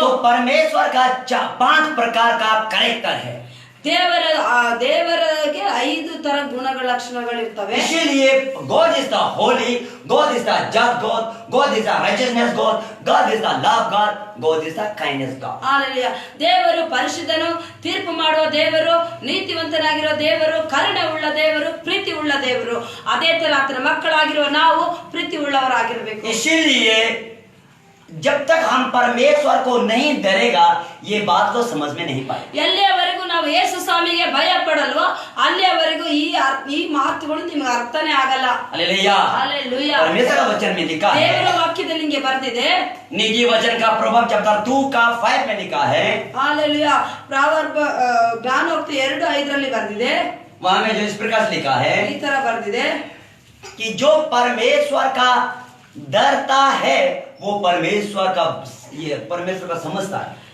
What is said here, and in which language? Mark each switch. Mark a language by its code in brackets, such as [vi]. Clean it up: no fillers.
[hi] तो परमेश्वर का 5 प्रकार का कैरेक्टर है. [kn] ದೇವರಿಗೆ 5 ತರ ಗುಣಗಳ ಲಕ್ಷಣಗಳಿರ್ತವೆ. [hi] इसीलिए [en] God is the holy, God is the just God, God is the righteousness God, God is the love God, God is the kindness God. [kn] Hallelujah. ದೇವರು ಪರಿಶುದ್ಧನು, ತೀರ್ಪು ಮಾಡುವ ದೇವರು, ನೀತಿವಂತನಾಗಿರೋ ದೇವರು, ಕರುಣೆ ಉಳ್ಳ ದೇವರು, ಪ್ರೀತಿ ಉಳ್ಳ ದೇವರು. ಅದೇ ತರ ಆತನ ಮಕ್ಕಳಾಗಿರುವ ನಾವು ಪ್ರೀತಿ ಉಳ್ಳವರಾಗಿರ್ಬೇಕು. [hi] इसीलिए जब तक हम परमेश्वर को नहीं डरेगा ये बात को समझ में नहीं पाए. [kn] ಎಲ್ಲಿಯವರೆಗೂ ನಾವು ಯೇಸು ಸ್ವಾಮಿಗೆ ಭಯ ಪಡಲ್ವೋ ಅಲ್ಲಿಯವರೆಗೂ ಈ ಮಾತುಗಳು ನಿಮಗೆ ಅರ್ಥನೇ ಆಗಲ್ಲ. [hi] हालेलुया. हालेलुया. परमेश्वर का वचन में लिखा है, [kn] ದೇವರ ವಾಕ್ಯದಲ್ಲಿ ನಿಮಗೆ ಬರ್ದಿದೆ. [hi] नीति वचन का प्रभाव चैप्टर 2 का 5 में लिखा है. [kn] हालेलुया. ಪ್ರಾವರ್ಬ ಜ್ಞಾನೋಕ್ತಿ 2:5 ಬರ್ದಿದೆ. [hi] वहां में जो इस प्रकार से लिखा है [kn] ಈ ತರ ಬರ್ದಿದೆ, [hi] कि जो परमेश्वर का डरता है वो परमेश्वर का समझता है.